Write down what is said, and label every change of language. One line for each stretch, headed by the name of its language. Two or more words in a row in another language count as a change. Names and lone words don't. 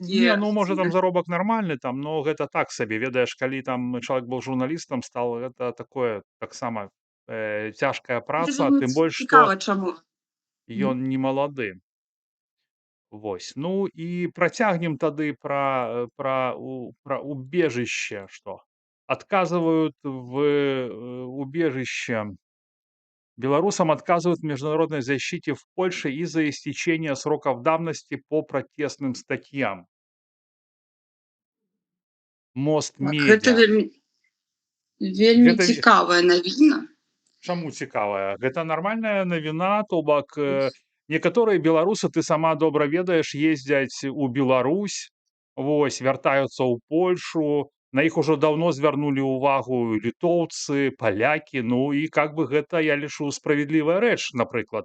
Belarusian: Не, ну, можа, там заробак нармальны, там, но гэта так сабе, ведаеш, калі там чалавек быў журналістам, стал, гэта такое, таксама, цяжкая праца, тым больш, што ён не малады. Вось. Ну, і працягнем тады пра убежище, што
Russian: отказывают в убежище. Белорусам отказывают в международной защите в Польше из-за истечения сроков давности по протестным статьям. Мост
Belarusian: Гэта Медиа. вельмі цікавая навіна. Чаму цікавая? Гэта нармальная навіна, то бок некаторыя беларусы, ты сама добра ведаеш, ездзяць у Беларусь, вось, вяртаюцца ў Польшу, на іх ужо даўно звярнулі ўвагу літоўцы, палякі, ну і как бы гэта, я лічу, справядлівая рэч, напрыклад.